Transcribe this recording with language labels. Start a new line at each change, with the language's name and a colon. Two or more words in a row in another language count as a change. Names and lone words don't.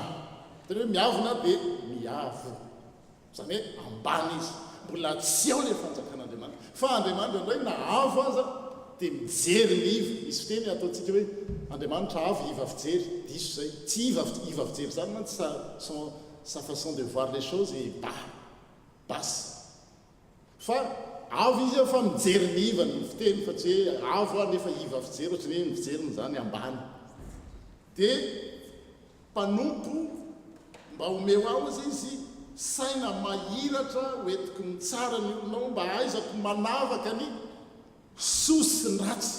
Malagasy: Tena hoe miavona dia miavo, zany hoe ambany izy, mbola tsy ao ilay fanjakan'Andriamanitra. Fa Andriamanitra indray na avo aza dia mijery ny iva. Misy fiteny ataontsika hoe Andriamanitra avo iva fijery, diso zay. Tsy iva fijery zany mantsy
French: sa façon de voir les choses et basse.
Malagasy: Fa avo izy fa mijery ny iva ny fiteny, fa tsy hoe avo nefa iva fijery, ohatrany hoe mijery zany ambany. Dia mpanompo mba omeo ao izy saina mahiratra hoentiko ny tsara ny olonao, mba aizako manavaka ny soa sy ny ratsy.